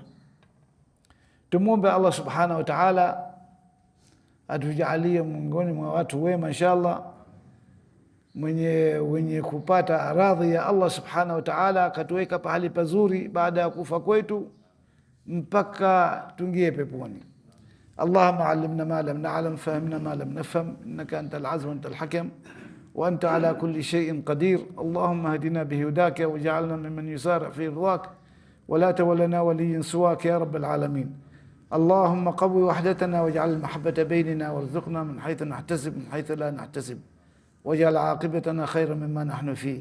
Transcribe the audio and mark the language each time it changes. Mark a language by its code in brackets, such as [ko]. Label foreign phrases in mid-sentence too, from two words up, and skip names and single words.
[sw] Tumuombe Allah [ar] سبحانه وتعالى [sw] atujalie miongoni mwa watu wema inshallah, wenye kupata radhi ya Allah [ar] سبحانه وتعالى, [sw] akatuweka pahali pazuri baada ya kufa kwetu mpaka tungie peponi. [ar] اللهم علمنا ما لم نعلم فهمنا ما لم نفهم إنك أنت العزيز وأنت الحكيم. وأنت على كل شيء قدير. اللهم اهدنا بهداك واجعلنا ممن يسارع في رضاك ولا تولنا ولي سواك يا رب العالمين. اللهم قوي وحدتنا واجعل المحبة بيننا وارزقنا من حيث نحتسب من حيث لا نحتسب واجعل عاقبتنا خيرا مما نحن فيه.